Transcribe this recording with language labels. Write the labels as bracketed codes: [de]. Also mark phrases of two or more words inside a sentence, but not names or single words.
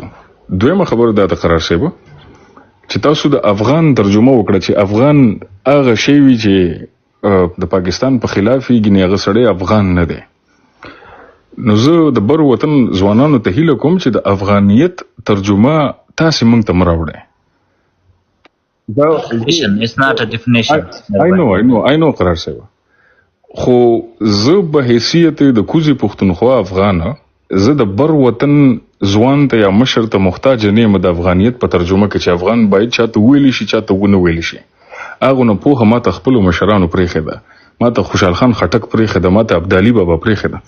[ps] دویمه خبره دا د قرار صاحبه چې تاسو د افغان ترجمه وکړه چې افغان هغه شی وي چې د پاکستان په خلاف یې، ګینې هغه سړی افغان نه دی. نو زه د بر وطن ځوانانو ته هیله کوم چې د افغانیت ترجمه تاسې موږ ته مه راوړئ. [en] It's not a definition. I know قرار صاحب. [ps] خو زه به حیثیت د کوزي پښتونخوا افغانه، زه د بر وطن ځوان ته یا مشر ته محتاج نه یم د افغانیت په ترجمه کې چې افغان باید چاته ویلی شي، چاته ونه ویلی شي. هغه نه پوهه ما ته خپلو مشرانو پرېښې ده، ما ته خوشحال خان خټک پرېښې ده، ما ته ابدالي بابا پرېښې ده.